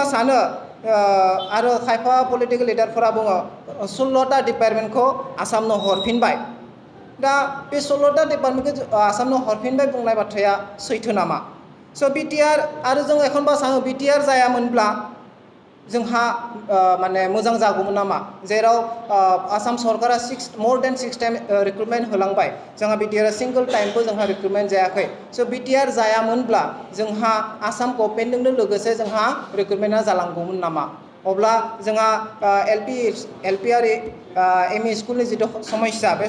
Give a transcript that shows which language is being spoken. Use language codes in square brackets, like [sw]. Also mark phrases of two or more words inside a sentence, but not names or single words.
[brx] सानो आरो खायफा पलिटिकेल लिडारफोरा बुङो 16टा डिपार्टमेन्टखौ आसामनो हरफिनबाय दा बे 16टा डिपार्टमेन्टखौ आसामनो हरफिनबाय बुंनाय बाथ्राया सैथो नामा स' बिटिआर आरो जों एखनबा सानो बिटिआर जायामोनब्ला जोंहा माने मोजां जागौमोन नामा जेराव आसाम सरकारा [en] more than 6 time [brx] रिक्रुटमेन्ट होलांबाय जोंहा बिटिआर [en] single time [brx] जोंहा रिक्रुटमेन्ट जायाखै स' बिटिआर जायामोनब्ला जोंहा आसाम गभर्नमेन्टजोंनो लोगोसे जोंहा रिक्रुटमेन्टआ जालांगौमोन नामा अब्ला जोंहा एलपि आरो एमइ स्कुलनि जितु समस्या बे